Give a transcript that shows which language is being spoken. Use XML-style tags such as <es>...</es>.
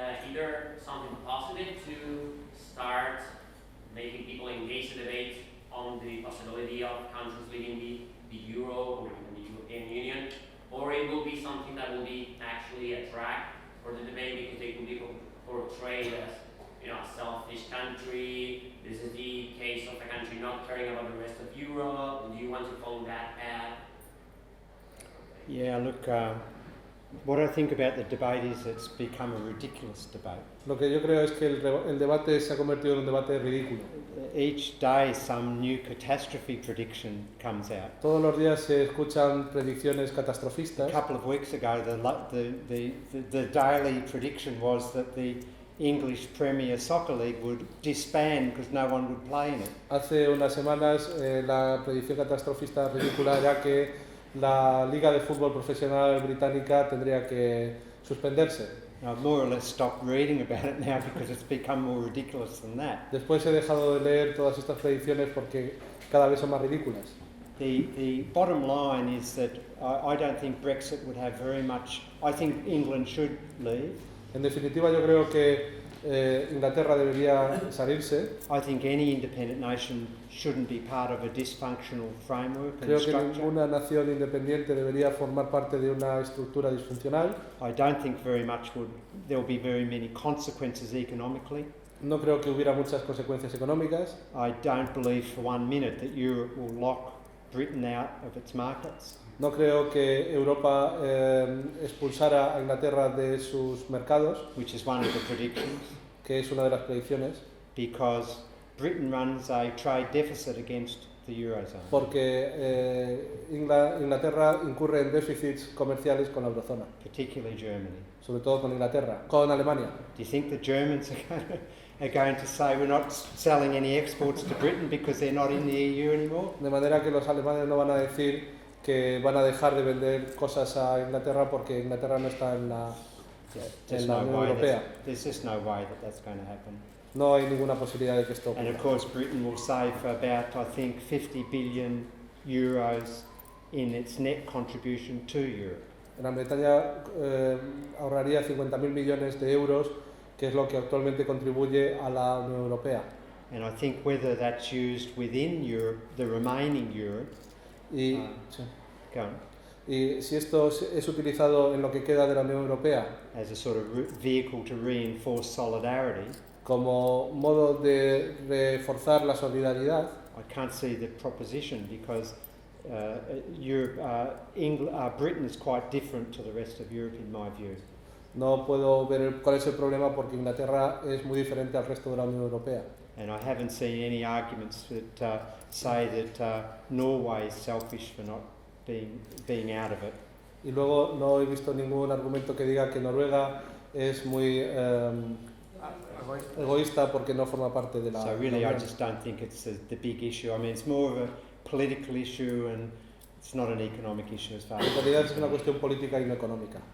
<en>either something positive to start making people engage the debate on the possibility of countries leaving the Euro or even the European Union, or it will be something that will be actually a drag for the debate because they will be portrayed as, you know, a selfish country. This is the case of a country not caring about the rest of Europe. Do you want to follow that path? Yeah, look, what I think about the debate is it's become a ridiculous debate.</en> <es>Lo que yo creo es que el debate se ha convertido en un debate ridículo.</es> <en>Each day some new catastrophe prediction comes out.</en> <es>Todos los días se escuchan predicciones catastrofistas.</es> <en>A couple of weeks ago, the daily prediction was that the English Premier Soccer League would disband because no one would play in it.</en> <es>Hace unas semanas la predicción catastrofista ridícula era que la Liga de Fútbol Profesional Británica tendría que suspenderse.</es> <en>I've more or less stopped reading about it now because it's become more ridiculous than that.</en> <es>Después he dejado de leer todas estas predicciones porque cada vez son más ridículas.</es> <en>The bottom line is that I don't think Brexit would have very much. I think England should leave.</en> <es>En definitiva, yo creo que Inglaterra debería salirse.</es> <en>I think any independent nation shouldn't be part of a dysfunctional framework and</en> <es>Creo que</es> <en>structure.</en> <es>ninguna nación independiente debería formar parte de una estructura disfuncional.</es> <en>I don't think there will be very many consequences economically.</en> <es>No creo que hubiera muchas consecuencias económicas.</es> <en>I don't believe for 1 minute that Europe will lock Britain out of its markets.</en> <es>No creo que Europa expulsara a Inglaterra de sus mercados,</es> <en>Which is one of the predictions,</en> <es>que es una de las predicciones,</es> <en>because Britain runs a trade deficit against the Eurozone.</en> <es>porque Inglaterra incurre en déficits comerciales con la eurozona,</es> <en>Particularly Germany.</en> <es>sobre todo con Inglaterra, con Alemania.</es> <en>Do you think the Germans are going to say we're not selling any exports to Britain because they're not in the EU anymore?</en> <es>De manera que los alemanes no van a decir que van a dejar de vender cosas a Inglaterra porque Inglaterra no está en la Unión Europea.</es> <en>There's just no way that that's going to happen.</en> <es>No hay ninguna posibilidad de que esto</es> <en>And of</en> <es>ocurra.</es> <en>course Britain will save about, I think, 50 billion euros in its net contribution to Europe.</en> <es>Gran Bretaña ahorraría 50.000 millones de euros, que es lo que actualmente contribuye a la Unión Europea.</es> <en>And I think whether that's used within Europe, the remaining Europe,</en> <es>Y,</es> <en>go on,</en> <es>y si esto es utilizado en lo que queda de la Unión Europea</es> <en>as a sort of vehicle to reinforce solidarity,</en> <es>como modo de reforzar la solidaridad,</es> <en>I can't see the proposition because Europe, Britain is quite different to the rest of Europe in my view.</en> <es>no puedo ver cuál es el problema porque Inglaterra es muy diferente al resto de la Unión Europea.</es> <en>And I haven't seen any arguments that say that Norway is selfish for not being out of it.</en> <es>Y luego no he visto ningún argumento que diga que Noruega es muy egoísta porque no forma parte de la</es> <en>So really, I</en> <es>Unión.</es> <en>just don't think it's the big issue. I mean, it's more of a political issue and it's not an economic issue as far as</en> <es>En realidad es una cuestión política y no económica.</es>